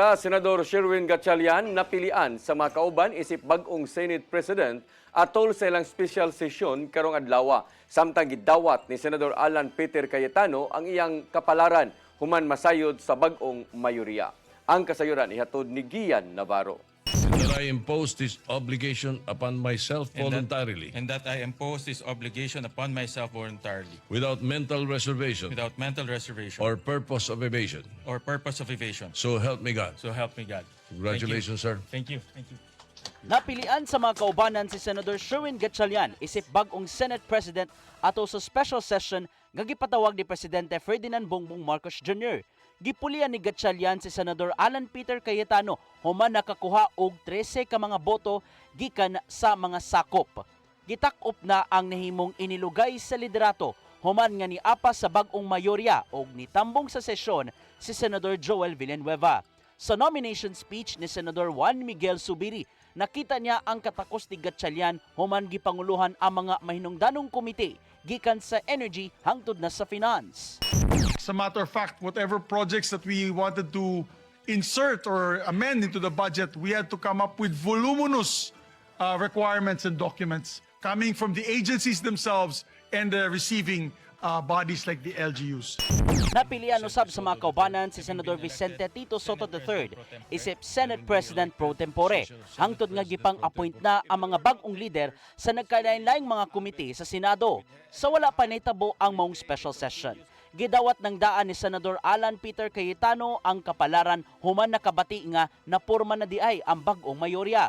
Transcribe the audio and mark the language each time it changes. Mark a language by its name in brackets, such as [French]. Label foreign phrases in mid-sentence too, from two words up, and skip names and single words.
[Cebuano] Senador Sherwin Gatchalian napilian sa mga kauban isip bag-ong [English] Senate President [Cebuano] atol sa ilang [English] special session [Cebuano] karong adlaw. Samtang gidawat ni Senador Alan Peter Cayetano ang iyang kapalaran human masayod sa bag-ong mayoriya. Ang kasayuran ihatod ni Gian Navarro. [English] That I impose this obligation upon myself voluntarily. And that I impose this obligation upon myself voluntarily. Without mental reservation. Without mental reservation. Or purpose of evasion. Or purpose of evasion. So help me God. So help me God. Congratulations, sir. Thank you. Thank you. [Cebuano] Napilian sa mga kaubanan si Senator Sherwin Gatchalian isip bag-ong [English] Senate President [Cebuano] ato sa [English] special session [Cebuano] nga gipatawag ni Presidente Ferdinand Bongbong Marcos Jr. Gipulian ni Gatchalian si Senador Alan Peter Cayetano human nakakuha og 13 ka mga boto gikan sa mga sakop. Gitak-op na ang nahimong inilugay sa liderato human nga niapa sa bag-ong mayorya og nitambong sa sesyon si Senador Joel Villanueva. Sa [English] nomination speech [Cebuano] ni Senador Juan Miguel Zubiri, nakita niya ang katakos ni Gatchalian human gipanguluhan ang mga mahinungdanong komite gikan sa energy hangtod na sa finance. [English] As a matter of fact, whatever projects that we wanted to insert or amend into the budget, we had to come up with voluminous requirements and documents coming from the agencies themselves and the receiving bodies like the LGUs. [Cebuano] Napilian usab sa mga kaubanan si Senador Vicente Tito Soto III isip [English] Senate President pro tempore [Cebuano] hangtod nga gipang-appoint na ang mga bag-ong leader sa nagkalain-laing mga komite sa Senado. Sa wala pa nahitabo ang maong [English] special session. [Cebuano] Gidawat ng daan ni Senador Alan Peter Cayetano ang kapalaran human nakabati nga napurma na diay ang bag-ong mayorya.